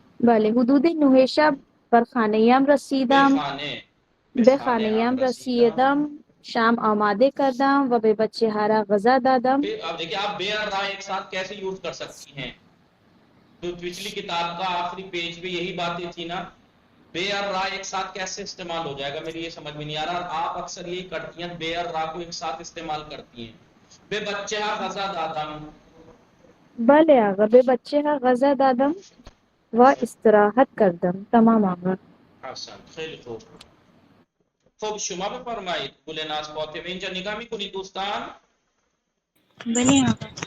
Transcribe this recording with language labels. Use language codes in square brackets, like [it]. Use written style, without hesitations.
[fa] بله حدود 9 شب بر خانه‌ام رسیدم. به به خانه هم خانه‌ام رسیدم. رسیدم. شام آماده کردم و به بچه هارا غذا دادم. [ur] اب دیکھیں آپ بے اور راہ ایک ساتھ کیسے یوز کر سکتی ہیں؟ تو پچھلی کتاب کا آخری پیج پہ یہی باتیں تھی نا. بے اور راہ ایک ساتھ کیسے استعمال ہو جائے گا؟ میری یہ سمجھ میں نہیں آ رہا. اور آپ اکثر یہی کرتی ہیں، بے اور راہ کو ایک ساتھ استعمال کرتی ہیں. [fa] بے بچے ہاں غذا دادم. بله آقا به بچه ها غذا دادم و استراحت کردم. تمام آقا. حسن خیلی خوب. خب شما بفرمایید. گل ناز فاطمه اینجا نگاه میکنید دوستان؟ بله آقا.